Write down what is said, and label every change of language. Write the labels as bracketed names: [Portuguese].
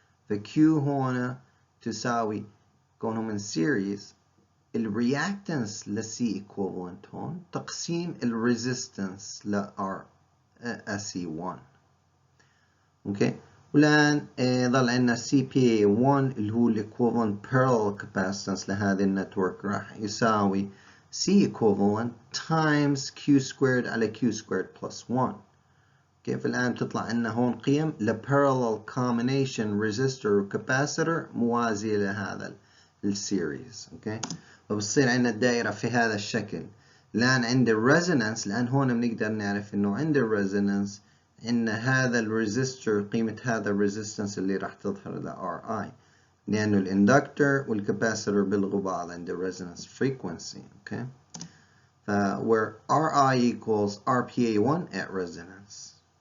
[Arabic] فQ هنا تساوي كونهم in series الرياكتنس ل C equivalent هون تقسيم الريزيستنس ل RSC1. والآن ظل عندنا CPA1 اللي هو [English] equivalent parallel capacitance [Arabic] لهذه النتورك راح يساوي [English] C equivalent times Q squared [Arabic] على [English] Q squared plus 1. [Arabic] فالآن تطلع عندنا هون قيم ل parallel combination resistor و capacitor موازية لهذا السيريز. فبصير عندنا الدائرة في هذا الشكل. الآن عند الريزونانس لأن هون بنقدر نعرف إنه عند الريزونانس إن هذا الريزستور قيمة هذا الريزستنس اللي راح تظهر ل RI لأنه الاندكتور والكاباسيتور بيلغوا بعض عند الريزونانس frequency. [English] where RI equals RPA1 at resonance.